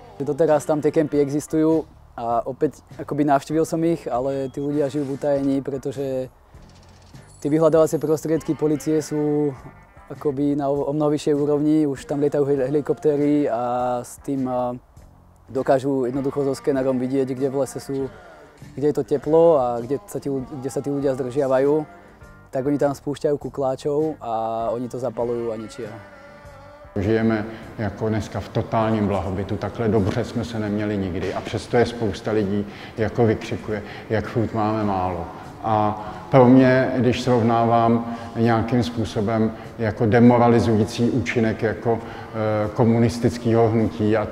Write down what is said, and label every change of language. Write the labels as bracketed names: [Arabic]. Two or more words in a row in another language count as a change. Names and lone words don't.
[Slovak] Doteraz tam tie kempy existujú a opäť akoby navštívil som ich, ale tí ľudia žijú v utajení, pretože tie vyhľadávacie prostriedky polície sú akoby na o mnoho vyššej úrovni, už tam lietajú helikoptéry a s tým dokážu jednoducho so skenerom vidieť, kde v lese sú, kde je to teplo a kde sa tí ľudia zdržiavajú, tak oni tam spúšťajú kukláčov a oni to zapalujú a ničia. [Czech] Žijeme jako dneska v totálním blahobytu, takhle dobře jsme se neměli nikdy a přesto je spousta lidí jako vykřikuje, jak furt máme málo. A pro mě, když srovnávám nějakým způsobem jako demoralizující účinek jako komunistického hnutí, a